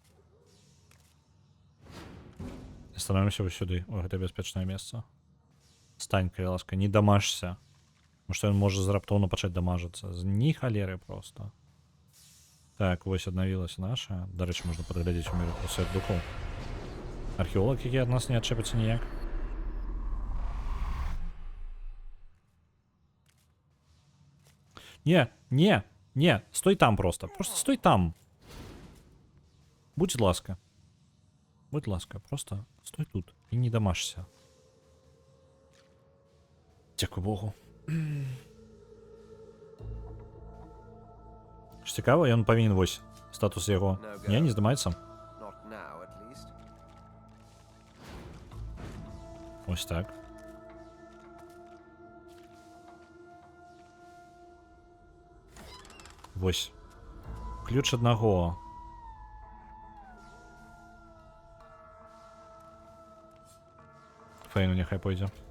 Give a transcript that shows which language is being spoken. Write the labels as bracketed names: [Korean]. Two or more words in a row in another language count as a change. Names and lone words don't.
[Russian] Становимся вот сюда. О, [Belarusian] это бяспечнае месца. Стань, калі ласка, не дамажся. Тому што ён можа раптоўна пачаць дамажыцца. Ні халеры просто. Так, вось аднавілася наша. Дарэчы, можна падглядзець у міру свет духоў. Археолог, які ад нас не адчэпіцца ніяк. Не, стой там просто. Просто стой там. Будь ласка. Будь ласка, просто стой тут і не дамажся. Дзякуй Богу. Што цікава, ён павінен вось статус яго. Не здымаецца. [English] Not now, at least. [Ukrainian] Ось так. [Belarusian] Вось. Ключ аднаго. Фейну няхай пойдзе.